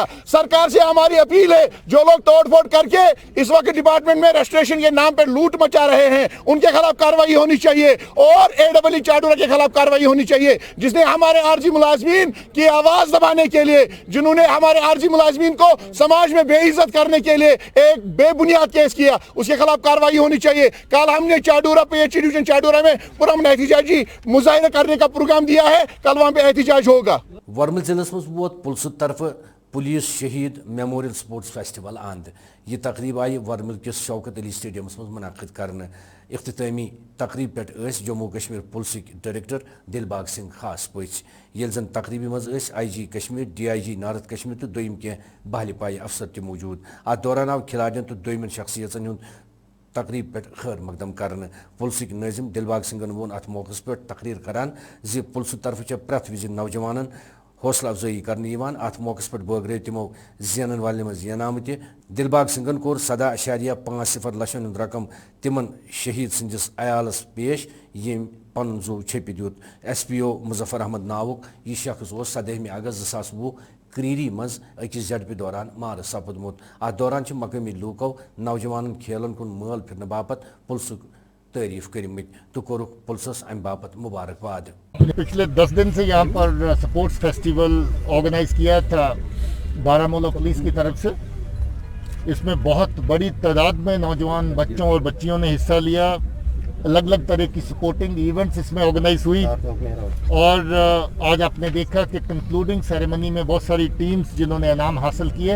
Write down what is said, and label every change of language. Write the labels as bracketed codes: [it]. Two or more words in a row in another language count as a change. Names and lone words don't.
[hi] सरकार से हमारी अपील है, जो लोग तोड़फोड़ करके इस वक्त डिपार्टमेंट में रजिस्ट्रेशन के नाम पर लूट मचा रहे हैं उनके खिलाफ कार्रवाई होनी चाहिए और एडब्ल्यू चाडूरा के खिलाफ कार्रवाई होनी चाहिए, जिसने हमारे आरजी मुलाजिमीन की आवाज दबाने के लिए, जिन्होंने हमारे आरजी मुलाजिमीन को समाज में बेइज्जत करने के लिए एक बेबुनियाद केस किया, उसके खिलाफ कार्रवाई होनी चाहिए। कल हमने चाडूरा पीएचई डिवीजन चाडूरा में पुरअमन एहतिजाजी मुजाहिरा करने का प्रोग्राम दिया है, कल वहां पे एहतिजाज होगा। [ks] वर्मल जिलस मज वोत पुलिस तरफ पुलिस शहीद मेमोरियल स्पोर्ट्स फेस्टिवल आंद। यह तकरीब आई वर्मल किस शौकत अली स्टेडियम मज मुनक़िद करने। इख्तितामी तकरीब पे जम्मू कश्मीर पुलिस डायरेक्टर दिलबाग सिंह खास पच, ये जन तकरीबी मज IG कश्मीर, DIG नॉर्थ कश्मीर तो दोम कह बहल पाई अफसर त मौजूद। अत दौरान आव खिलाड़ियों तो दोमन शख्सियतन हुंद तकरीब पे खैर मकदम करने। पुलिस नाजिम दिलबाग सिंह वोन अत मौके पे तकरीर करान जि पुलिस तरफ प्रत विज नौजवान हौसला अफजाई करने अत मौके पे बगरे तिमो जेनन वाले मज इनाम त। दिलबाग सिंह कोर 17.50 लक्षन हुंद रकम तिमन शहीद सन्दस अयालस पेश यम पन जू छपि दियुत। SPO मुजफ्फर अहमद नावुक यह शख्स 17 अगस्त 2020 क्रीरी मज अकिस झड़प दौरान मार सपदमुत। अत दौरान मकामी लूको नौजवान खेलन कुन मल फिरने बापत पुलिस तारीफ करमित तो कोरुक पुलिस अम बापत मुबारकबाद। [hi] पिछले 10 दिन से यहाँ पर [en] sports festival [hi] ऑर्गेनाइज किया था बारामूला पुलिस की तरफ से। इसमें बहुत बड़ी तादाद में नौजवान बच्चों और बच्चियों ने हिस्सा लिया। अलग अलग तरह की [en] supporting events [hi] इसमें ऑर्गेनाइज हुई और आज आपने देखा कि [en] concluding ceremony [hi] में बहुत सारी टीम्स जिन्होंने इनाम हासिल किए।